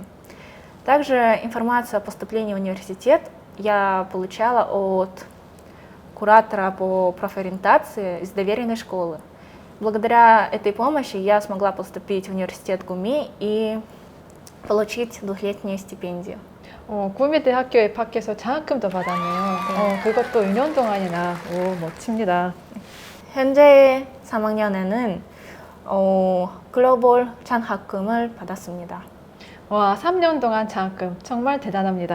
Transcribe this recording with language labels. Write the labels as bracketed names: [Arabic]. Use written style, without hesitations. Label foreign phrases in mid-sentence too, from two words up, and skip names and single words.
[Russian] Также информацию о поступлении в университет я получала от куратора по профориентации из доверенной школы. Благодаря этой помощи я смогла поступить в университет ГУМИ и получить 2-летнюю стипендию. [Korean] 구미대학교에 입학해서 장학금도 받았네요. 그것도 2년 동안이나. 멋집니다. 현재 3학년에는 글로벌 장학금을 받았습니다. 와, 3년 동안 장학금 정말 대단합니다.